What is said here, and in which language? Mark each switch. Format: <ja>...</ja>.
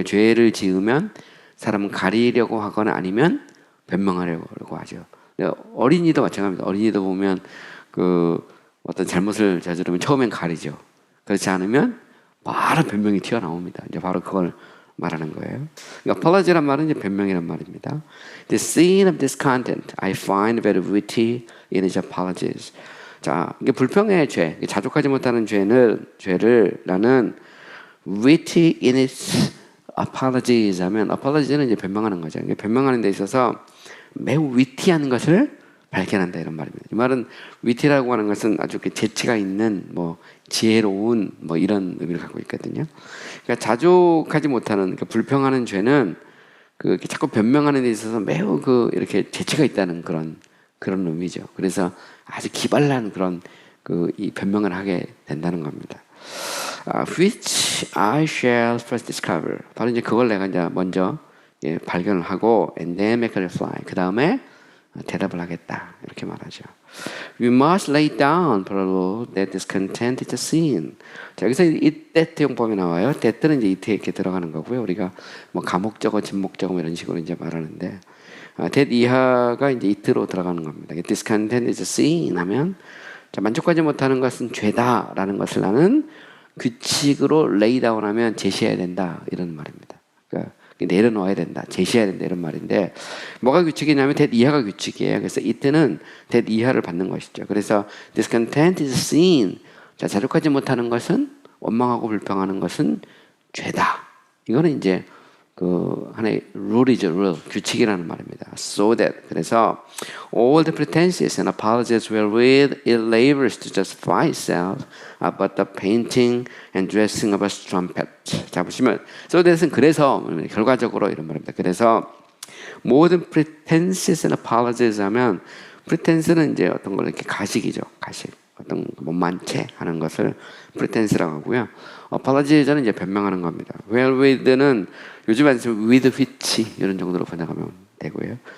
<ko>그러니까 죄를 지으면 사람은 가리려고 하거나 아니면 변명하려고 하죠. 어린이도 마찬가지입니다. 어린이도 보면 그 어떤 잘못을 저지르면 처음엔 가리죠. 그렇지 않으면 바로 변명이 튀어나옵니다. 이제 바로 그걸 말하는 거예요. 그러니까 apology란 말은 이제 변명이란 말입니다.</ko> <en>The sin of this content I find very witty in its apologies.</en> <ko>자, 이게 불평의 죄, 자족하지 못하는 죄를 나는</ko> <en>witty in its apologies</en> <ko>하면, apologies는 이제 변명하는 거죠. 변명하는 데 있어서 매우 위티한 것을 발견한다 이런 말입니다. 이 말은 위티라고 하는 것은 아주 재치가 있는, 뭐 지혜로운, 뭐 이런 의미를 갖고 있거든요. 그러니까 자족하지 못하는, 그러니까 불평하는 죄는 그 자꾸 변명하는 데 있어서 매우 이렇게 재치가 있다는 그런 의미죠. 그래서 아주 기발한 그런 이 변명을 하게 된다는 겁니다.</ko> <en>Which I shall first discover.</en> <ko>바로 이제 그걸 내가 이제 먼저 발견을 하고,</ko> <en>and then make a reply.</en> <ko>그 다음에 대답을 하겠다 이렇게 말하죠.</ko> <en>We must lay down for the Lord that discontent is a sin.</en> <ko>자, 여기서 이 that 용법이 나와요. that는 이제 이트에 이렇게 들어가는 거고요. 우리가 뭐 가목적어, 진목적어 이런 식으로 이제 말하는데, that 이하가 이제 it로 들어가는 겁니다.</ko> <en>discontent is a sin</en> <ko>하면, 자, 만족하지 못하는 것은 죄다라는 것을 나는 규칙으로</ko> <en>lay down</en> <ko>하면 제시해야 된다 이런 말입니다. 그러니까 내려놓아야 된다, 제시해야 된다 이런 말인데, 뭐가 규칙이냐면 that 이하가 규칙이에요. 그래서 이때는 that 이하를 받는 것이죠.</ko> <en>그래서 discontent is sin.</en> <ko>자, 자족하지 못하는 것은, 원망하고 불평하는 것은 죄다. 이거는 이제 하나의 룰이죠, 룰, 규칙이라는 말입니다.</ko> <en>So that,</en> <ko>그래서</ko> <en>all the pretenses and apologies wherewith it labors to justify itself, but the painting and dressing of a strumpet.</en> <ko>자, 보시면 so that은 그래서, 결과적으로 이런 말입니다. 그래서 모든</ko> <en>pretenses and apologies</en> <ko>하면, pretense는 이제 어떤 걸 이렇게 가식이죠, 가식. 어떤 못만 채 하는 것을 pretense라고 하고요. apologies는 이제 변명하는 겁니다. wherewith는 요즘에 with which 이런 정도로 번역하면 되고요.</ko>